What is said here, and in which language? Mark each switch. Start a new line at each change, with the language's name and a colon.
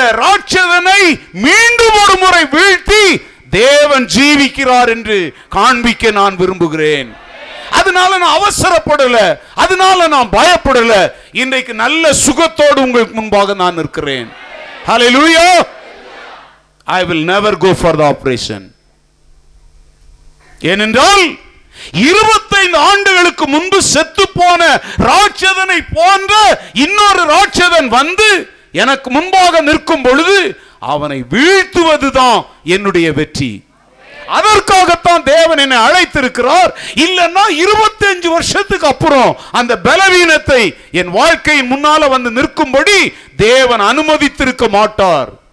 Tamil: ராட்சதனை மீண்டும் ஒரு முறை வீழ்த்தி தேவன் ஜீவிக்கிறார் என்று காண்பிக்க நான் விரும்புகிறேன். அதனால நான் அவசரப்படல, அதனால நான் பயப்படல. இன்றைக்கு நல்ல சுகத்தோடு உங்களுக்கு முன்பாக நான் இருக்கிறேன். ஹல்லேலூயா.
English: I will never go for the operation.
Tamil: ஏனென்றால் 25 ஆண்டுகளுக்கு முன்பு செத்து போன ராட்சதனை போன்ற இன்னொரு ராட்சதன் வந்து எனக்கு முன்பாக நிற்கும் பொழுது அவனை வீழ்த்துவதுதான் என்னுடைய வெற்றி. அதற்காகத்தான் தேவன் என்னை அழைத்திருக்கிறார். இல்லன்னா 25 வருஷத்துக்கு அப்புறம் அந்த பலவீனத்தை என் வாழ்க்கையின் முன்னால வந்து நிற்கும்படி தேவன் அனுமதித்திருக்க மாட்டார்.